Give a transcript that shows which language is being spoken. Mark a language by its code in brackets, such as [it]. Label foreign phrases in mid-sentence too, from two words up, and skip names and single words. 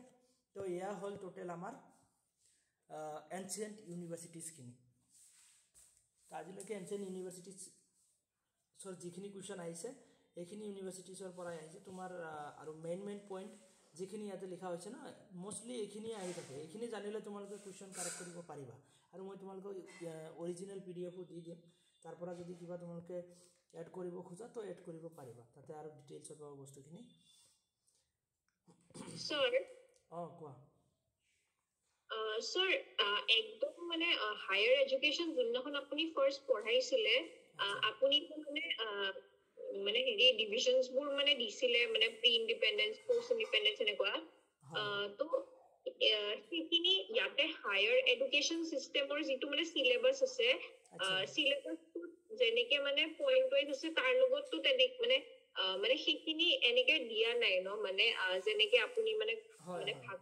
[as] তো এয়া হল টোটাল আমাৰ [en] ancient universities [as] কিনি আজিলৈকে [en] ancient universities [as] সৰ যিখিনি কুৱেশ্যন আহিছে এইখিনি ইউনিভাৰ্সিটিজৰ পৰা আহিছে তোমাৰ আৰু [en] main point [as] যিখিনি ইয়াতে লিখা হৈছে না মোষ্টলি এইখিনি আহি থাকে এইখিনি জানিলে তোমালোকে কুৱেশ্যন কাৰেক্ট কৰিব পাৰিবা আৰু মই তোমালোকক [en] original PDF [as] দি দিম তাৰ পৰা যদি কিবা তোমালোকে এড কৰিব খোজা তো এড কৰিব পাৰিবা তাতে আৰু ডিটেইলছত পাব বস্তুখিনি স্যার কোৱা স্যার একদম মানে [en] higher education [as] যখন আপনি ফার্স্ট পঢ়াইছিলে আপনি মানে হেৰি ডিভিশনস বোৰ মানে দিছিলে মানে [en] pre independence post independence [as] এনেকুৱা তো সেইখিনি ইয়াতে [en] higher education system [as] যিটো মানে সিলেবাস আছে সিলেবাসটো যেনেকে মানে [en] point wise [as] আছে তাৰ লগততো তেনেক মানে সেইখিনি এনেকে দিয়া নাই ন মানে যেনেকে আপুনি মানে ভাগ